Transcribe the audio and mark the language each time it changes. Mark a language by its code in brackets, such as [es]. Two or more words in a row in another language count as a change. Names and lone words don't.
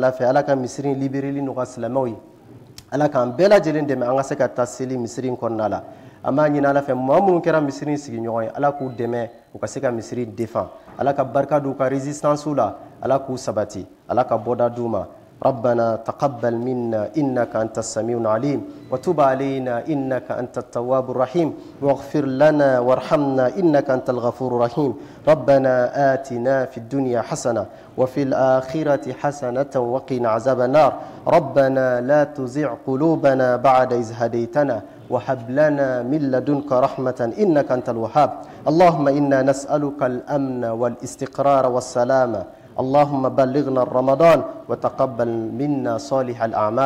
[bm] ala fɛ ala ka misiri libéreli nɔgɔya silamɛw ye ala k'an bɛɛ lajɛlen dɛmɛ an ka se ka taa seli misiri kɔnɔna la an b'a ɲini ala fɛ maa minnu kɛra misiri sigiɲɔgɔn ye ala k'u dɛmɛ u ka se ka misiri défend ala ka barika d'u ka résistance la ala k'u sabati ala ka bɔda d'u ma [ar] ربنا تقبل منا إنك أنت السميع العليم وتب علينا إنك أنت التواب الرحيم واغفر لنا وارحمنا إنك أنت الغفور الرحيم ربنا آتنا في الدنيا حسنة وفي الآخرة حسنة وقنا عذاب النار ربنا لا تزغ قلوبنا بعد إذ هديتنا وهب لنا من لدنك رحمة إنك أنت الوهاب اللهم إنا نسألك الأمن والاستقرار والسلامة اللهم بلغنا رمضان وتقبل منا صالح الأعمال.